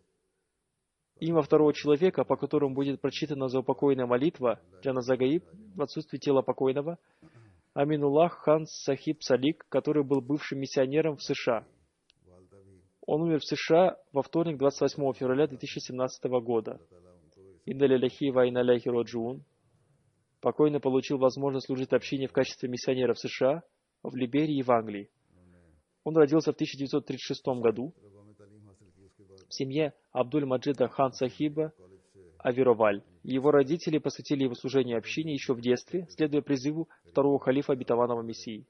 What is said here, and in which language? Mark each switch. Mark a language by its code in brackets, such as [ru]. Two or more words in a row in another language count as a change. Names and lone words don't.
[ru] Имя второго человека, по которому будет прочитана заупокойная молитва [ar] جنازة غائب [ru] в отсутствии тела покойного, Аминуллах хан Сахиб Салик, который был бывшим миссионером в США. Он умер в США во вторник, 28 февраля 2017 года. [ar] إنا لله وإنا إليه راجعون. [ru] Покойный получил возможность служить общине в качестве миссионера в США, в Либерии и в Англии. Он родился в 1936 году в семье Абдуль-Маджида хан Сахиба Авироваль. Его родители посвятили его служению общине еще в детстве, следуя призыву второго халифа обетованного Мессии.